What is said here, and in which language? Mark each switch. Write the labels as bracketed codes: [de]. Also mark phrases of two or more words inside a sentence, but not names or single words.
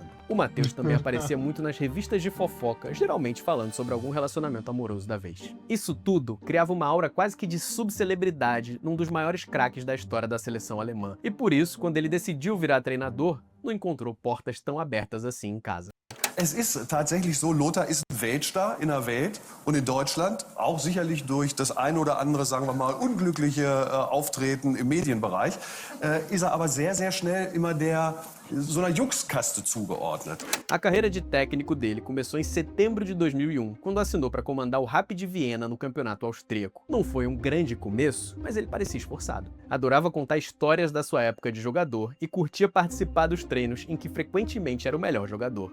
[pt] O Matthäus também aparecia muito nas revistas de fofoca, geralmente falando sobre algum relacionamento amoroso da vez. Isso tudo criava uma aura quase que de subcelebridade num dos maiores craques da história da seleção alemã. E por isso, quando ele decidiu virar treinador, não encontrou portas tão abertas assim em casa. [de] Es ist tatsächlich so, Lothar ist ein Weltstar in der Welt und in Deutschland, auch sicherlich durch das ein oder andere, sagen wir mal, unglückliche Auftreten im Medienbereich, ist er aber sehr, sehr schnell immer so einer Juxkaste zugeordnet. [pt] A carreira de técnico dele começou em setembro de 2001, quando assinou para comandar o Rapid Viena no campeonato austríaco. Não foi um grande começo, mas ele parecia esforçado. Adorava contar histórias da sua época de jogador e curtia participar dos treinos em que frequentemente era o melhor jogador.